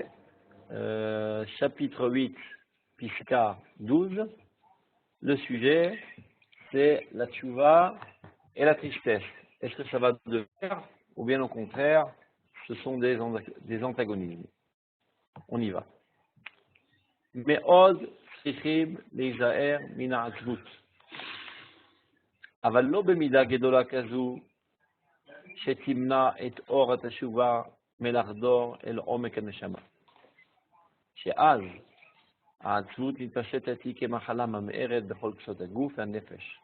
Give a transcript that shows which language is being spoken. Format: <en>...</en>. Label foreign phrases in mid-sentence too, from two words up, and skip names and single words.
<fr>Chapitre 8, Pisca 12. Le sujet, c'est la Tchouva et la tristesse. Est-ce que ça va de pair ou bien au contraire, ce sont des antagonismes? On y va.</fr> <he>Me'od צריכים להיזהר מן העצבות. אבל לא במידה גדולה כזו שתמנע את אור התשובה מלחדור אל עומק הנשמה. שאז העצבות מתפשטת היא כמחלה ממארת בכל קצות הגוף והנפש.</he>